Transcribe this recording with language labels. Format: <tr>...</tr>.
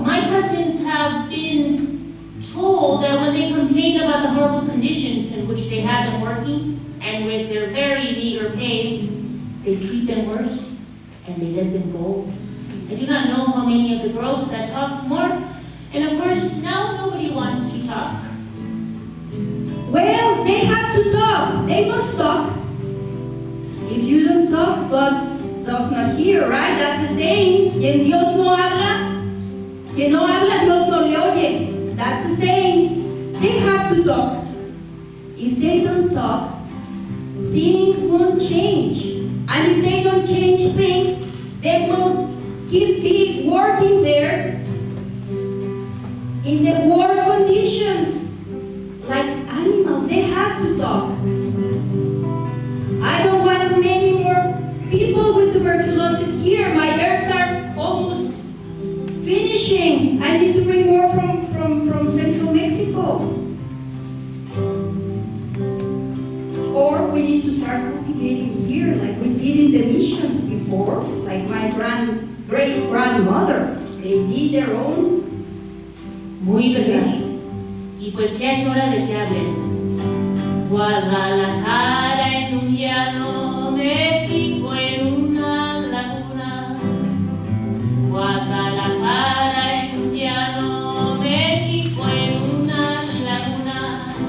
<en>My cousins have been told that when they complain about the horrible conditions in which they have them working, and with their very meager pay, they treat them worse and they let them go. I do not know how many of the girls that talked more, and of course now nobody wants to talk. Well, they have to to talk. They must talk. If you don't talk, God does not hear, right? That's the saying.</en> <es>Quien Dios no habla, quien no habla, Dios no le oye.</es> <en>That's the saying. They have to talk. If they don't talk, things won't change. And if they don't change things, they will keep working there in the worst conditions. Like animals, they have to talk. I don't want many more people with tuberculosis here. My birds are almost finishing. I need to bring more from Central Mexico. Or we need to start cultivating here like we did in the missions before, like my great-grandmother. They did their own.</en> <es>Muy verdad. Y pues ya es hora de que hablen. Guadalajara en un llano, México en una laguna. Guadalajara en un llano, México en una laguna.</es>